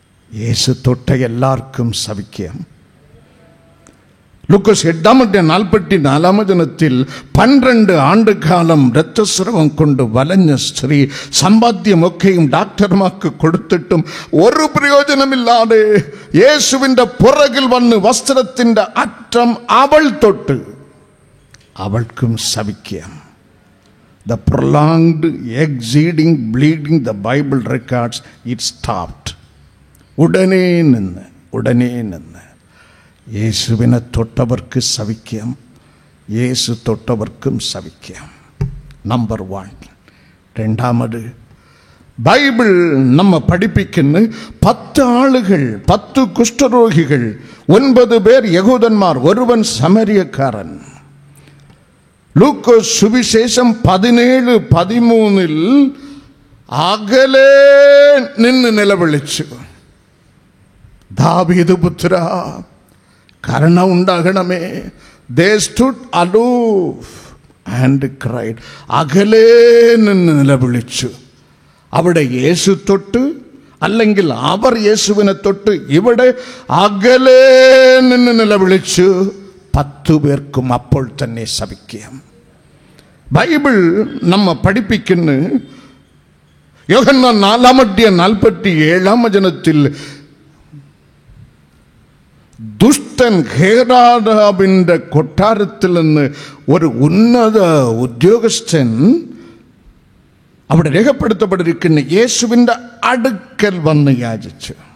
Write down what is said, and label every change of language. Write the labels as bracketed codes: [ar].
[ml] യേശു തൊട്ട എല്ലാവർക്കും സൗഖ്യം. ലൂക്കോസ് 8:44 12 ആണ്ടുകാലം രക്തസ്രവം കൊണ്ട് വലഞ്ഞ സ്ത്രീ സമ്പാദ്യമൊക്കെയും ഡാക്ടർമാർക്ക് കൊടുത്തിട്ടും ഒരു പ്രയോജനമില്ലാതെ യേശുവിൻ്റെ പുറകിൽ വന്ന് വസ്ത്രത്തിൻ്റെ അറ്റം അവൾ തൊട്ട്, അവൾക്കും സൗഖ്യം. [en] The prolonged exceeding bleeding, the Bible records, it stopped. [ml] ഉടനെ നിന്ന് യേശുവിനെ തൊട്ടവർക്ക് സൗഖ്യം, യേശു തൊട്ടവർക്കും സൗഖ്യം. നമ്പർ 1. രണ്ടാമത്, ബൈബിൾ നമ്മ പഠിപ്പിക്കുന്ന 10 ആളുകൾ, 10 കുഷ്ഠരോഗികൾ, 9 പേർ യഹൂദന്മാർ, ഒരുവൻ സമരിയക്കാരൻ. ലൂക്കോസ് സുവിശേഷം 17:13 അകലെ നിന്ന് നിലവിളിച്ചു, ദാവീദ് പുത്ര കരുണ ഉണ്ടാകണമേ. [en] They stood aloof and cried. [ml] അകലെ നിന്ന് നിലവിളിച്ചു. അവിടെ യേശു തൊട്ട്, അല്ലെങ്കിൽ അവർ യേശുവിനെ തൊട്ട്, ഇവിടെ അകലെ നിന്ന് നിലവിളിച്ചു. 10 പേർക്കും അപ്പോൾ തന്നെ സൗഖ്യം. ബൈബിൾ നമ്മ പഠിപ്പിക്കുന്ന യോഹന്നാൻ 4:47 ദുഷ്ടൻ ഹേരോദാവിന്റെ കൊട്ടാരത്തിൽ നിന്ന് ഒരു ഉന്നത ഉദ്യോഗസ്ഥൻ അവിടെ രേഖപ്പെടുത്തപ്പെട്ടിരിക്കുന്ന യേശുവിൻ്റെ അടുക്കൽ വന്ന് യാചിച്ചു.